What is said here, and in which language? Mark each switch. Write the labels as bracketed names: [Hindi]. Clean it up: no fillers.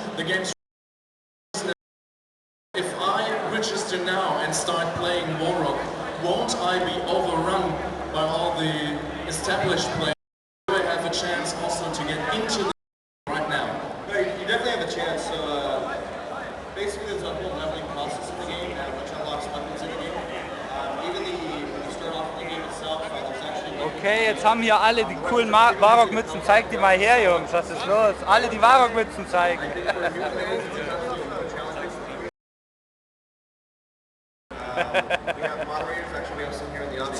[English] The game's if I register now and start playing WarRock, won't I be overrun by all the established players? Do I have a chance also to get into the game right now? No, you definitely have a chance. So basically there's a whole leveling process in the game which unlocks weapons in the game. Even when you start off in the game itself, there's actually... [German] Okay, jetzt haben hier alle die coolen WarRock-Mützen. Zeigt die mal her, Jungs. Was ist los? Alle die WarRock-Mützen zeigen. [English] We have moderators, actually we have some here in the audience.